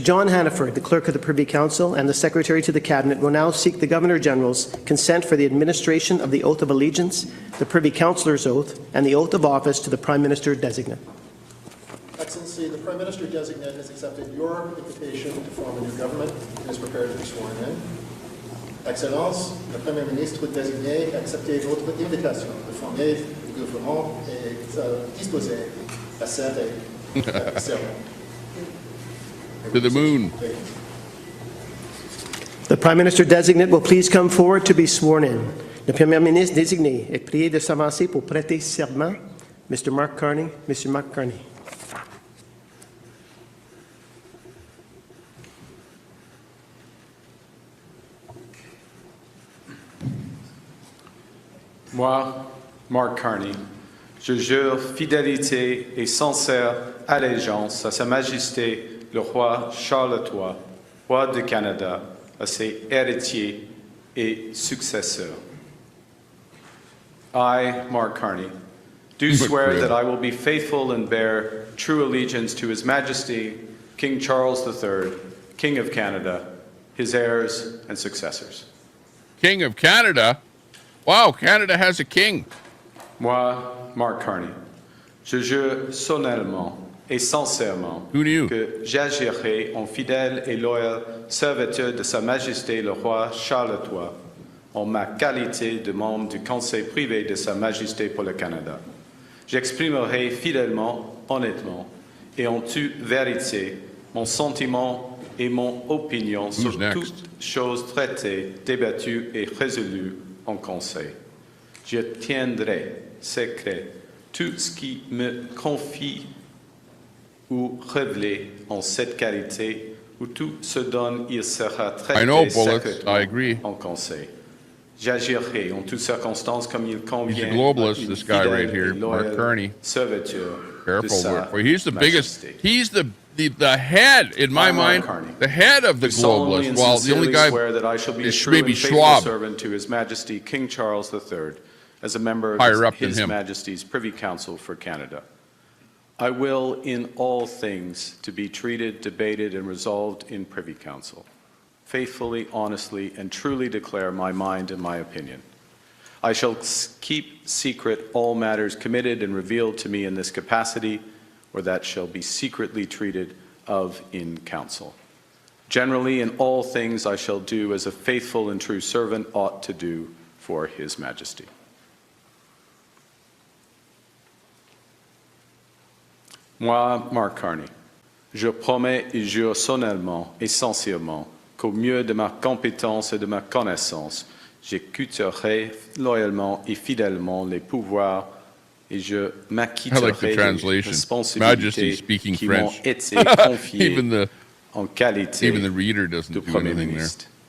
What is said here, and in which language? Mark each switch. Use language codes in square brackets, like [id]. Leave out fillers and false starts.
[en] John Hannaford, the Clerk of the Privy Council and the Secretary to the Cabinet, will now seek the Governor-General's consent for the administration of the Oath of Allegiance, the Privy Councillor's Oath, and the Oath of Office to the Prime Minister-Designate. Excellency, the Prime Minister-Designate has accepted your invitation to form a new government and is prepared to be sworn in. [fr] Excellence, le Premier ministre désigné a accepté votre invitation de former le gouvernement et disposer à cette cérémonie. [en] To the moon. The Prime Minister-Designate will please come forward to be sworn in. [fr] Le Premier ministre désigné est prié de s'avancer pour prêter serment. [en] Mr. Mark Carney, Mr. Mark Carney. [fr] Moi, Mark Carney, je jure fidélité et sincère allégeance à Sa Majesté le roi Charles III, roi du Canada, à ses héritiers et successeurs. [en] I, Mark Carney, do swear that I will be faithful and bear true allegiance to His Majesty, King Charles III, King of Canada, his heirs and successors. King of Canada? Wow, Canada has a king. [fr] Moi, Mark Carney, je jure solennellement et sincèrement que j'agirai en fidèle et loyal serviteur de Sa Majesté le roi Charles III, en ma qualité de membre du Conseil privé de Sa Majesté pour le Canada. J'exprimerai fidèlement, honnêtement et en toute vérité mon sentiment et mon opinion sur toutes choses traitées, débattues et résolues en Conseil. Je tiendrai secret tout ce qui me confie ou révélé en cette qualité, ou tout ce dont il sera traité secrètement en Conseil. J'agirai en toutes circonstances comme il convient. [en] He's a globalist, this guy right here, Mark Carney. Careful. He's the biggest. He's the head, in my mind, the head of the globalists. While the only guy is maybe Schwab. Servant to His Majesty King Charles III as a member of His Majesty's Privy Council for Canada. I will, in all things, to be treated, debated, and resolved in Privy Council, faithfully, honestly, and truly declare my mind and my opinion. I shall keep secret all matters committed and revealed to me in this capacity, or that shall be secretly treated of in council. Generally, in all things I shall do as a faithful and true servant ought to do for His Majesty. [fr] Moi, Mark Carney, je promets et jure solennellement et sincèrement qu'au mieux de ma compétence et de ma connaissance, j'écouterai loyalement et fidèlement les pouvoirs et je m'acquitterai des responsabilités qui m'ont été confiées en qualité de Premier ministre.